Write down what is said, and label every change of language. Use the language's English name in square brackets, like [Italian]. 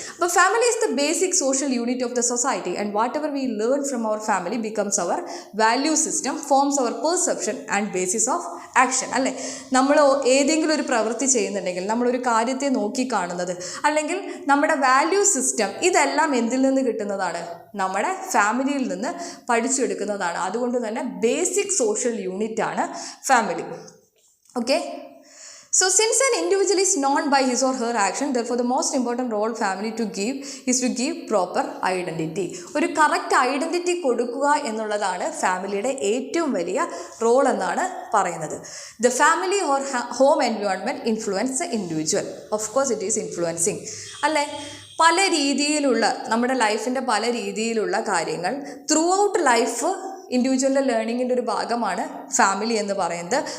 [English] അപ്പോൾ family is the basic social unit of the society and whatever we learn from our family becomes our value system, forms our perception and basis of action, അല്ലേ? [Malayalam] നമ്മൾ ഏതെങ്കിലും ഒരു പ്രവൃത്തി ചെയ്യുന്നുണ്ടെങ്കിൽ, നമ്മളൊരു കാര്യത്തെ നോക്കി കാണുന്നത്, അല്ലെങ്കിൽ നമ്മുടെ വാല്യൂ സിസ്റ്റം, ഇതെല്ലാം എന്തിൽ നിന്ന് കിട്ടുന്നതാണ്? നമ്മുടെ ഫാമിലിയിൽ നിന്ന് പഠിച്ചെടുക്കുന്നതാണ്. അതുകൊണ്ട് തന്നെ ബേസിക് സോഷ്യൽ യൂണിറ്റാണ് family. [English] Okay, so since an individual is known by his or her action, therefore the most important role family is to give proper identity. [Malayalam] ഒരു കറക്റ്റ് ഐഡൻറ്റിറ്റി കൊടുക്കുക എന്നുള്ളതാണ് ഫാമിലിയുടെ ഏറ്റവും വലിയ റോൾ എന്നാണ് പറയുന്നത്. [English] The family or home environment influence the individual. Of course it is influencing, [Malayalam] അല്ലേ? പല രീതിയിലുള്ള നമ്മുടെ ലൈഫിൻ്റെ പല രീതിയിലുള്ള കാര്യങ്ങൾ ത്രൂ ഔട്ട് ലൈഫ് ഇൻഡിവിജ്വലിൻ്റെ ലേണിങ്ങിൻ്റെ ഒരു ഭാഗമാണ് ഫാമിലി എന്ന് പറയുന്നത്.